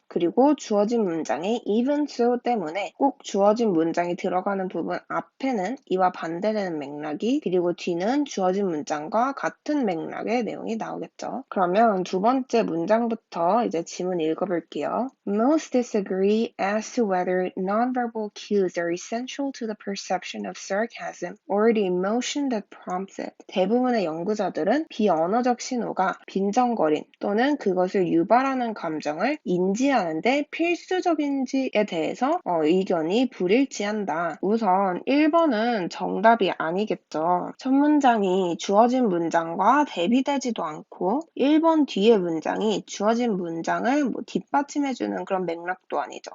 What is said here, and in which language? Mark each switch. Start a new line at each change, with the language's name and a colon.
Korean: 그리고 주어진 문장의
English: even so
Korean: 때문에 꼭 주어진 문장이 들어가는 부분 앞에는 이와 반대되는 맥락이 그리고 뒤는 주어진 문장과 같은 맥락의 내용이 나오겠죠. 그러면 두 번째 문장부터 이제 지문 읽어볼게요.
English: Most disagree as to whether nonverbal cues are essential to the perception of sarcasm or the emotion that prompts it.
Korean: 대부분의 연구자들은 비언어적 신호가 빈정거림 또는 그것을 유발하는 감정을 인지하는데 필수적인지에 대해서 의견이 불일치한다. 우선 1번은 정답이 아니겠죠. 첫 문장이 주어진 문장과 대비되지도 않고 1번 뒤의 문장이 주어진 문장을 뒷받침해주는 그런 맥락도 아니죠.